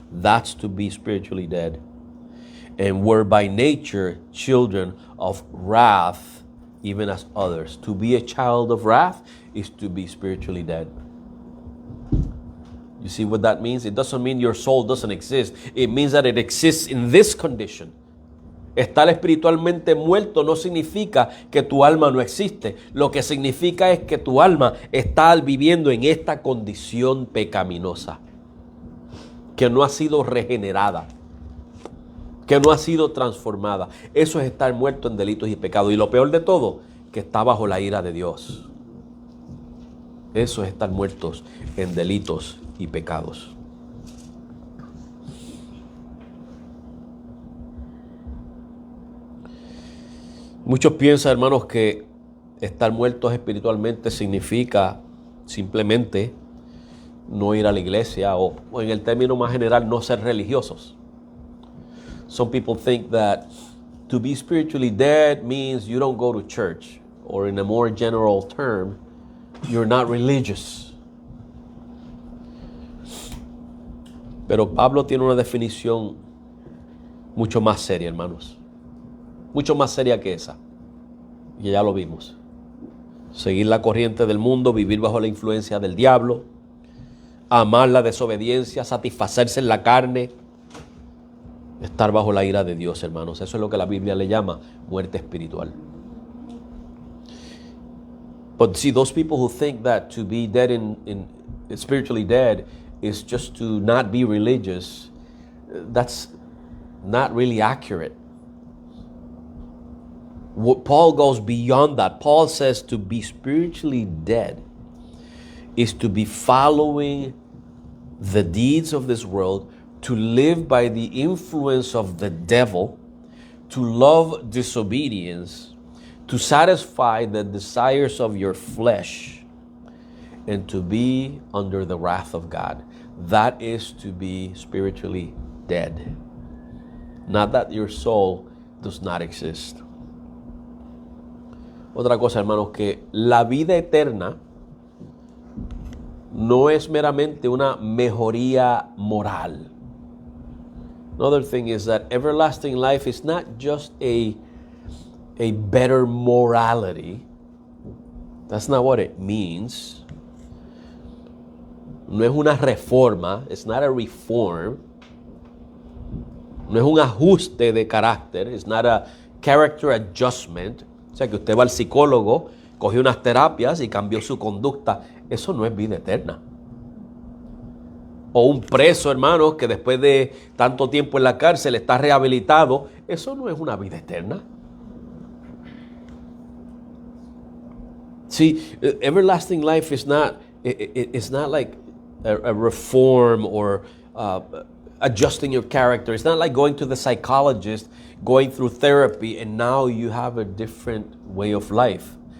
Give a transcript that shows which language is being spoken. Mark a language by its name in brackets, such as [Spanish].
[English] That's to be spiritually dead. And were by nature children of wrath, even as others. To be a child of wrath is to be spiritually dead. You see what that means? It doesn't mean your soul doesn't exist. It means that it exists in this condition. [Spanish] Estar espiritualmente muerto no significa que tu alma no existe. Lo que significa es que tu alma está viviendo en esta condición pecaminosa, que no ha sido regenerada, que no ha sido transformada. Eso es estar muerto en delitos y pecados. Y lo peor de todo, que está bajo la ira de Dios. Eso es estar muertos en delitos y pecados. Muchos piensan, hermanos, que estar muertos espiritualmente significa simplemente no ir a la iglesia o en el término más general, no ser religiosos. [English] Some people think that to be spiritually dead means you don't go to church, or in a more general term, you're not religious. [Spanish] Pero Pablo tiene una definición mucho más seria, hermanos. Mucho más seria que esa. Y ya lo vimos. Seguir la corriente del mundo, vivir bajo la influencia del diablo, amar la desobediencia, satisfacerse en la carne, estar bajo la ira de Dios, hermanos. Eso es lo que la Biblia le llama muerte espiritual. [English] But see, those people who think that to be dead spiritually dead is just to not be religious, that's not really accurate. Paul goes beyond that. Paul says to be spiritually dead is to be following the deeds of this world, to live by the influence of the devil, to love disobedience, to satisfy the desires of your flesh, and to be under the wrath of God. That is to be spiritually dead. Not that your soul does not exist. [Spanish] Otra cosa, hermanos, que la vida eterna no es meramente una mejoría moral. [English] Another thing is that everlasting life is not just a better morality. That's not what it means. [Spanish] No es una reforma. [English] It's not a reform. [Spanish] No es un ajuste de carácter. [English] It's not a character adjustment. [Spanish] O sea, que usted va al psicólogo, cogió unas terapias y cambió su conducta. Eso no es vida eterna. O un preso, hermanos, que después de tanto tiempo en la cárcel está rehabilitado. Eso no es una vida eterna. [English] See, everlasting life is not, it's not like a reform or adjusting your character. It's not like going to the psychologist, going through therapy, and now you have a different way of life.